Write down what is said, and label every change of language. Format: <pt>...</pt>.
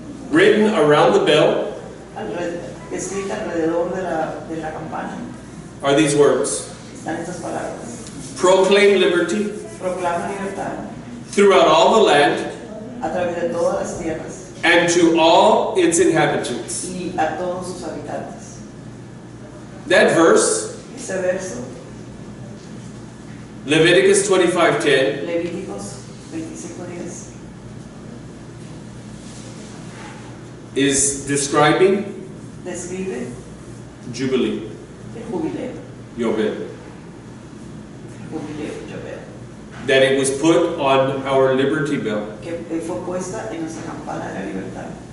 <en>Written around the bell</en> <es>Escrita alrededor de la campana</es> <en>are these words:</en> <es>están estas palabras.</es> <en>proclaim liberty</en> <es>Proclama libertad</es> <en>throughout all the land</en> <es>a través de todas las tierras</es> <en>and to all its inhabitants.</en> <es>y a todos sus habitantes.</es> <en>That verse,</en> <es>Ese verso,</es> <en>Leviticus 25:10,</en> <es>Levíticos 25:10,</es> <en>is describing</en> <es>describe</es> <en>Jubilee,</en> <es>el jubileo,</es> <en>Yobel.</en> <es>Yobel,</es> <en>That it was put on our Liberty Bell,</en> <es>que fue puesta en nuestra campana de la libertad.</es>